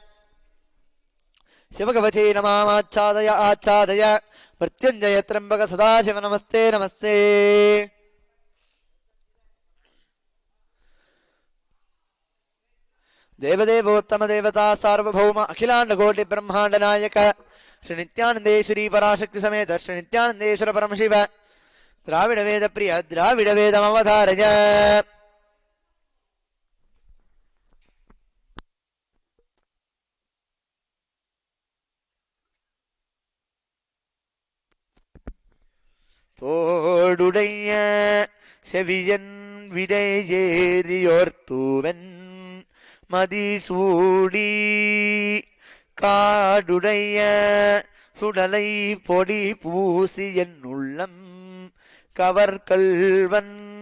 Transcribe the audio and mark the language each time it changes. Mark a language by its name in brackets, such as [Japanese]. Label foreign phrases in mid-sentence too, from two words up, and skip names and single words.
[Sanskrit] शिवकवचे नमाच्छादय आच्छादय मृत्युञ्जय त्र्यम्बक सदाशिव नमस्ते नमस्ते देवदेवोत्तम देवता सार्वभौम अखिलांड कोटि ब्रह्मांड नायक श्री नित्यानंदेश्वरी पराशक्ति समेत श्री नित्यानंदेश्वर परमशिव द्राविड वेद प्रिय द्राविड वेदमवधारय [Tamil] தோடுடைய செவியன் விடையேறியோர்த்தூவன் மதிசூடி காடுடைய சுடலை பொடி பூசி என் உள்ளம் கவர்கல்வன்